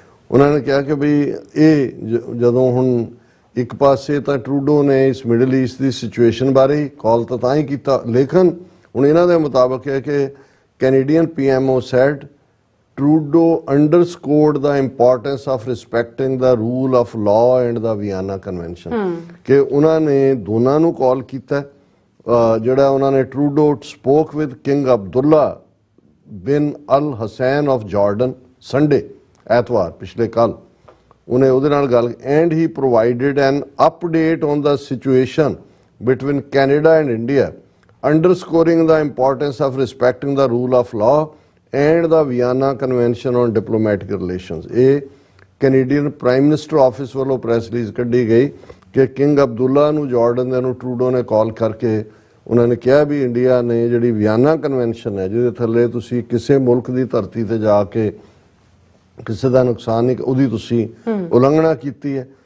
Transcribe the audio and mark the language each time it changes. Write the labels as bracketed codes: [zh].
[pa] ਉਹਨਾਂ ਨੇ ਕਿਹਾ ਕਿ ਬਈ ਇਹ ਜਦੋਂ ਹੁਣ ਇੱਕ ਪਾਸੇ ਤਾਂ ਟਰੂਡੋ ਨੇ ਇਸ ਮਿਡਲ ਈਸਟ ਦੀ ਸਿਚੁਏਸ਼ਨ ਬਾਰੇ ਕਾਲ ਤਾਂ ਹੀ ਕੀਤਾ, ਲੇਕਿਨ ਹੁਣ ਇਹਨਾਂ ਦੇ ਮੁਤਾਬਕ ਹੈ ਕਿ Canadian PMO sad [en] Trudeau underscored the importance of respecting the rule of law and the Vienna Convention, [pa] ਕਿ ਉਹਨਾਂ ਨੇ ਦੋਨਾਂ ਨੂੰ ਕਾਲ ਕੀਤਾ। ਜਿਹੜਾ ਉਹਨਾਂ ਨੇ [en] Trudeau spoke with King Abdullah bin Al Hussein of Jordan Sunday, [pa] ਐਤਵਾਰ ਪਿਛਲੇ ਕੱਲ ਉਹਨੇ ਉਹਦੇ ਨਾਲ ਗੱਲ, [en] and he provided an update on the situation between Canada and India, underscoring the importance of respecting the rule of law and the Vienna Convention on Diplomatic Relations। [pa] ਇਹ Canadian prime minister office ਵੱਲੋਂ press release ਕੱਢੀ ਗਈ ਕਿ king Abdullah ਨੂੰ Jordan ਦੇ ਨੂੰ Trudeau ਨੇ ਕਾਲ ਕਰਕੇ ਉਹਨਾਂ ਨੇ ਕਿਹਾ ਵੀ ਇੰਡੀਆ ਨੇ ਜਿਹੜੀ ਵਿਆਨਾ ਕਨਵੈਨਸ਼ਨ ਹੈ ਜਿਹਦੇ ਥੱਲੇ ਤੁਸੀਂ ਕਿਸੇ ਮੁਲਕ ਦੀ ਧਰਤੀ ਤੇ ਜਾ ਕੇ ਕਿਸੇ ਦਾ ਨੁਕਸਾਨ ਨਹੀਂ, ਉਹਦੀ ਤੁਸੀਂ ਉਲੰਘਣਾ ਕੀਤੀ ਹੈ।